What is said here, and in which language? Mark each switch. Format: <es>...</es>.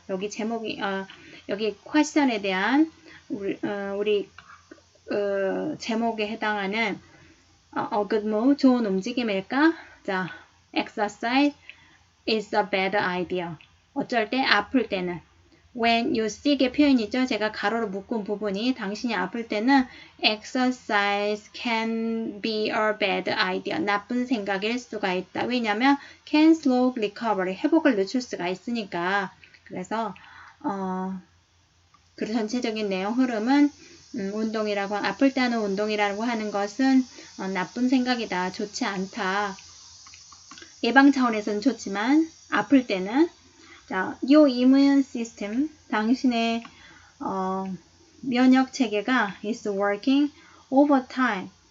<ko>여기 제목이 여기 question에 대한 우리 제목에 해당하는</ko> <en>good move,</en> <ko>좋은 움직임일까?</ko> <en>자, exercise is a bad idea.</en> <ko>어쩔 때 아플 때는</ko> <en>when you sick</en> <ko>의 표현이죠. 제가 가로로 묶은 부분이 당신이 아플 때는</ko> <en>exercise can be a bad idea.</en> <ko>나쁜 생각일 수가 있다. 왜냐하면</ko> <en>can slow recovery.</en> <ko>회복을 늦출 수가 있으니까. 그래서 그 전체적인 내용 흐름은 아플 때 하는 운동이라고 하는 것은 나쁜 생각이다. 좋지 않다. 예방 차원에서는 좋지만 아플 때는 자,</ko> <en>your immune system,</en> <ko>당신의 면역 체계가</ko> <en>is working over time.</en>